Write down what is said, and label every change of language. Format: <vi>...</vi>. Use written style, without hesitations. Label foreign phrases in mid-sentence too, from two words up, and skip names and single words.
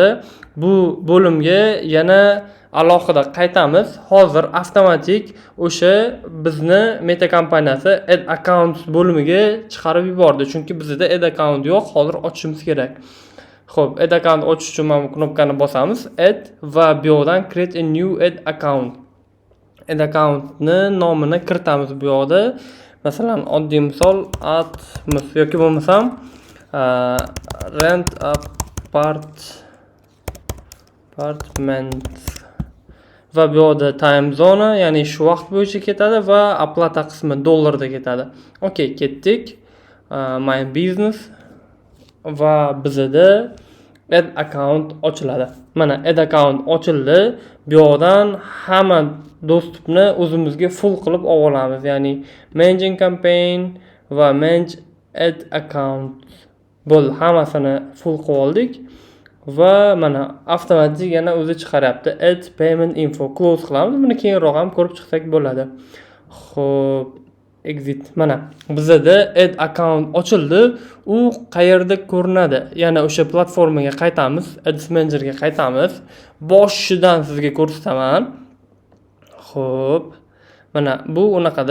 <uz>Bu bo'limga yana alohida qaytamiz. Hozir avtomatik o'sha bizni Meta kompaniyasi</uz> <en>ad account</en> <uz>bo'limiga chiqarib yubordi, chunki bizda</uz> <en>ad account</en> <uz>yo'q, hozir ochishimiz kerak. Xo'p,</uz> <en>ad account</en> <uz>ochish uchun mana bu knopkani bosamiz, add va bu yerdan</uz> <en>create a new ad account. Ad accountni</en> <uz>nomini kiritamiz bu yerda. Masalan, oddiy misol Atmos yoki bo'lmasam</uz> <en>rent apartment</en> <uz>va bu yerda</uz> <en>time zone,</en> <uz>ya'ni shu vaqt bo'yicha ketadi va oplata qismi dollarda ketadi. Okey, ketdik.</uz> <en>My business</en> <uz>va bizda</uz> <en>add account</en> <uz>ochiladi. Mana</uz> <en>add account</en> <uz>ochildi. Bu yerdan hamma dostupni o'zimizga full qilib olamiz. Ya'ni</uz> <en>managing campaign</en> <uz>va</uz> <en>manage add account</en> <uz>bo'ldi. Hammasini full qilib oldik. Va mana avtomatik yana o'zi chiqaryapti.</uz> <en>Add payment info close</en> <uz>qilamiz. Buni keyinroq ham ko'rib chiqsak bo'ladi. Xo'p, exit. Mana bizda</uz> <en>add account</en> <uz>ochildi. U qayerda ko'rinadi? Yana o'sha platformaga qaytamiz, Ads Managerga qaytamiz. Boshidan sizga ko'rsataman. Xo'p. Mana bu unaqada.</uz>